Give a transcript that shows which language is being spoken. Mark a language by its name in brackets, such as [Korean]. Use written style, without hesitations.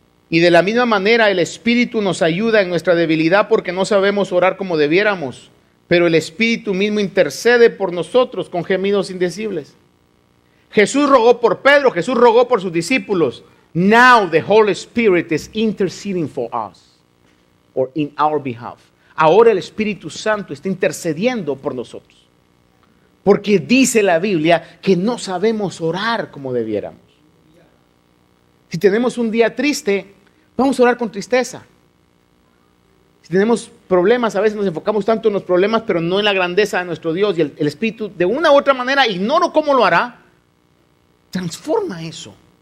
[Spanish] Y de la misma manera el Espíritu nos ayuda en nuestra debilidad porque no sabemos orar como debiéramos, pero el Espíritu mismo intercede por nosotros con gemidos indecibles. Jesús rogó por Pedro, Jesús rogó por sus discípulos. [English] Now the Holy Spirit is interceding for us, or in our behalf. [Spanish] Ahora el Espíritu Santo está intercediendo por nosotros. Porque dice la Biblia que no sabemos orar como debiéramos. Si tenemos un día triste, vamos a orar con tristeza. Si tenemos problemas, a veces nos enfocamos tanto en los problemas, pero no en la grandeza de nuestro Dios. Y el Espíritu, de una u otra manera, ignoro cómo lo hará, transforma eso.